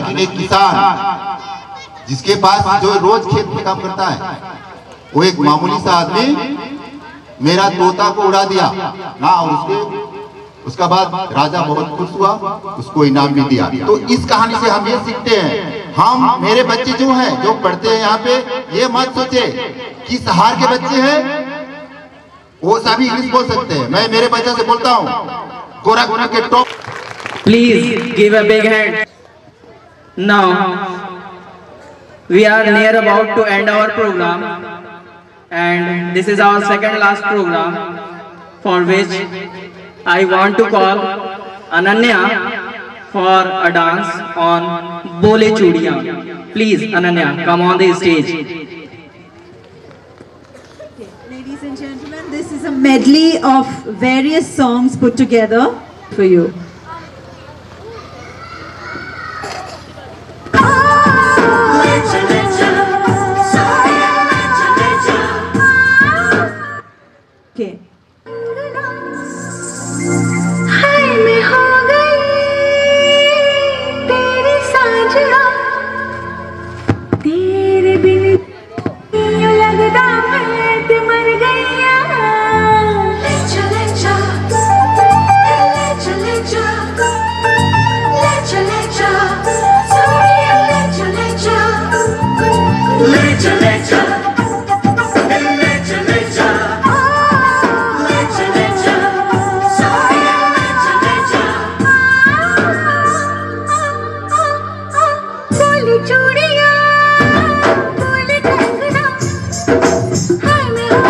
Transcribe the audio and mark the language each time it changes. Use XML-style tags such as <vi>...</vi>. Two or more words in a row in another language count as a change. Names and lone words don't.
<hi>लेकिन एक किसान जिसके पास जो रोज खेत में काम करता है, वो एक मामूली सा आदमी मेरा तोता को उड़ा दिया ना, और उसका बाद राजा बहुत खुश हुआ, उसको इनाम भी दिया। तो इस कहानी से हम ये सीखते हैं, हम मेरे बच्चे जो हैं जो पढ़ते हैं यहाँ पे, ये मत सोचे कि शहर के बच्चे हैं वो सभी इंग्लिश बोल सकते हैं। मैं मेरे बच्चे से बोलता हूँ गोरखपुर के टॉप</hi> <en>Please give a big hand. Now, we are near about to end our program, and this is our second last program, for which I want to call Ananya for a dance on Bole Chudiyan. Please, Ananya, come on the stage. Ladies and gentlemen, this is a medley of various songs put together for you. Okay.</en> <hi>हाय मैं हो गई तेरी साजना तेरे बिन यूं लगता मैं ते मर गईया ले चले जा सोनिया ले चले जा बोले चूड़िया बोले कंगना हाय मैं हो</hi>